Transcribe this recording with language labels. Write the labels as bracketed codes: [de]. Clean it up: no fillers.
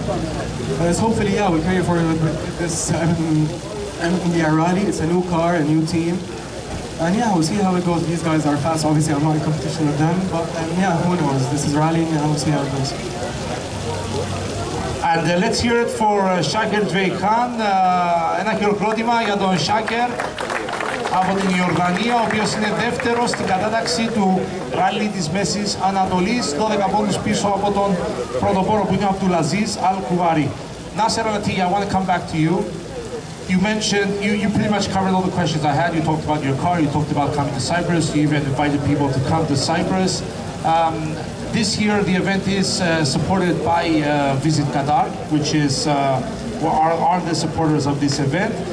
[en] So hopefully, yeah, we'll carry forward with this India rally. It's a new car, a new team. And yeah, we'll see how it goes. These guys are fast. Obviously, I'm not in competition with them. But yeah, who knows? This is rallying and we'll see how it goes. And let's hear it for Shaker Dveyhan. [el] Ένα χειροκρότημα για τον Shaker από την Ιορδανία, ο οποίος είναι δεύτερος στην κατάταξη του ράλι της Μέσης Ανατολής, 12 πόντους πίσω από τον πρωτοπόρο που είναι ο Abdulaziz Al-Kuwari. [en] Nasser Al-Attiyah, I want to come back to you. You mentioned, you pretty much covered all the questions I had. You talked about your car, you talked about coming to Cyprus, you even invited people to come to Cyprus. This year the event is supported by Visit Qatar, which is are the supporters of this event.